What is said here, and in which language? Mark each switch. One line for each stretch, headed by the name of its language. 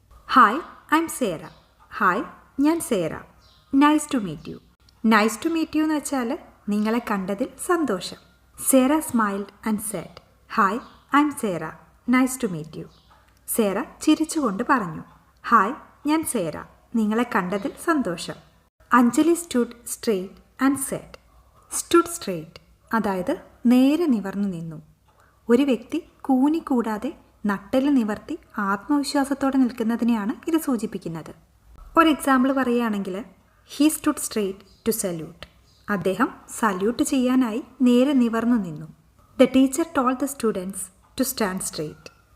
English: Hi, I'm Sarah. Hi,
Malayalam: ഞാൻ Sera.
English: Nice to meet you. Nice to meet you
Malayalam: എന്ന് വെച്ചാൽ നിങ്ങളെ കണ്ടതിൽ സന്തോഷം.
English: Sera smiled and said, hi, I am Sera, nice to meet you.
Malayalam: Sera ചിരിച്ചുകൊണ്ട് പറഞ്ഞു, ഹായ്, ഞാൻ സേറ, നിങ്ങളെ കണ്ടതിൽ സന്തോഷം.
English: Anjali stood straight and said. stood straight
Malayalam: അതായത് നേരെ നിവർന്നു നിന്നു. ഒരു വ്യക്തി കൂനിക്കൂടാതെ നട്ടെല്ല് നിവർത്തി ആത്മവിശ്വാസത്തോടെ നിൽക്കുന്നതിനെയാണ് ഇത് സൂചിപ്പിക്കുന്നത്. ഒരു എക്സാമ്പിൾ പറയുകയാണെങ്കിൽ
English: He stood straight to salute.
Malayalam: അദ്ദേഹം സല്യൂട്ട് ചെയ്യാനായി നേരെ നിവർന്നു നിന്നു.
English: The teacher told the students to stand straight.